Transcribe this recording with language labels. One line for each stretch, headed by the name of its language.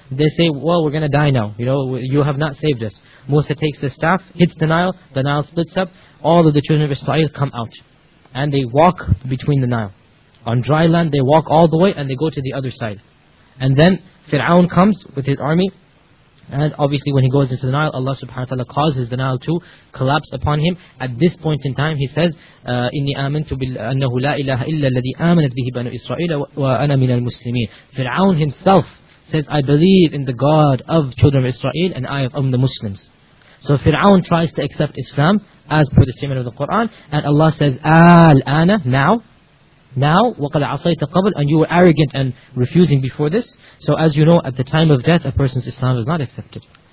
English: They say, well, we're going to die now. You know, you have not saved us. Musa takes the staff, hits the Nile. The Nile splits up. All of the children of Israel come out. And they walk between the Nile. On dry land, they walk all the way and they go to the other side. And then Fir'aun comes with his army. And obviously when he goes into the Nile, Allah subhanahu wa ta'ala causes the Nile to collapse upon him. At this point in time, he says,
Arabic: إِنِّي آمَنْتُ بِالْأَنَّهُ لَا إِلَهَ إِلَّا الَّذِي آمَنَتْ بِهِ بَنُوا إِسْرَائِيلَ وَأَنَا مِنَ الْمُسْلِمِينَ.
English: Fir'aun himself says, I believe in the God of children of Israel and I am the Muslims. So Fir'aun tries to accept Islam as per the statement of the Quran. And Allah says,
Arabic: آلْآنَ,
English: now. Now,
Arabic: وَقَدْ عَصَيْتَ قَبْلٍ,
English: and you were arrogant and refusing before this. So as you know, at the time of death, a person's Islam is not accepted.